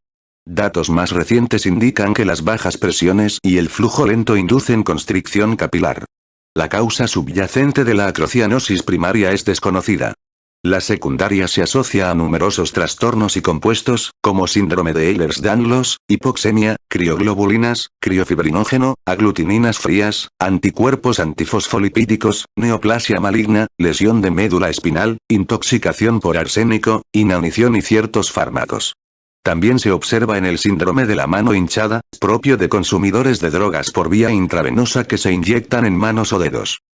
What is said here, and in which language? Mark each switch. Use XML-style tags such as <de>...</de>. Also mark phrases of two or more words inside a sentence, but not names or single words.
<es>Datos más recientes indican que las bajas presiones y el flujo lento inducen constricción capilar. La causa subyacente de la acrocianosis primaria es desconocida. La secundaria se asocia a numerosos trastornos y compuestos, como síndrome de Ehlers-Danlos, hipoxemia, crioglobulinas, criofibrinógeno, aglutininas frías, anticuerpos antifosfolipídicos, neoplasia maligna, lesión de médula espinal, intoxicación por arsénico, inanición y ciertos fármacos. También se observa en el síndrome de la mano hinchada, propio de consumidores de drogas por vía intravenosa que se inyectan en manos o dedos.</es>